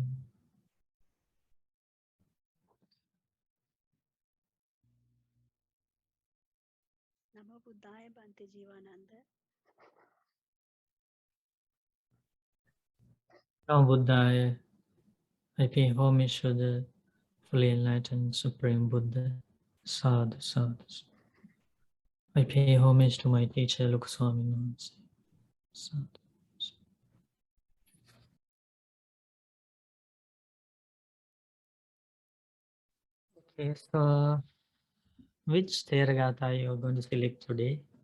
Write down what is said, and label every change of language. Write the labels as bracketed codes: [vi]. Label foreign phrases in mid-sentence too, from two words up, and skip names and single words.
[pi] Namo Buddhaya Bhante Jivananda. Namo Buddhaya. [en] I pay homage to the fully enlightened Supreme Buddha. [pi] Sadhu, sadhu. [en] I pay homage to my teacher, Lokaswami Namaste. [pi] Sadhu. [en] Okay, so which Theravada you are going to select today?